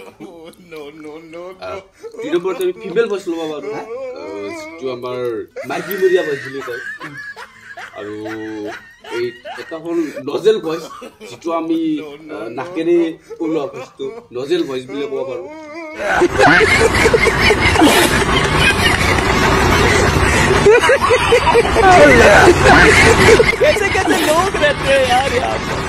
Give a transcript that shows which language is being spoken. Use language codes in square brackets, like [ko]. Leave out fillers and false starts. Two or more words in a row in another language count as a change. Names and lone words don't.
[as] দুই নম্বৰত আমি ফিমেল ভইচ ল'ব পাৰোঁ যিটো আমাৰ মাইকীমৰীয়া ভইচ বুলি কয় আৰু এই এটা হ'ল নজেল ভইচ যিটো আমি নাকেৰে ওলোৱা ভইচটো নজেল ভইচ বুলি ক'ব পাৰোঁ [hi] कैसे कैसे लोग रहते हैं यार यहाँ पर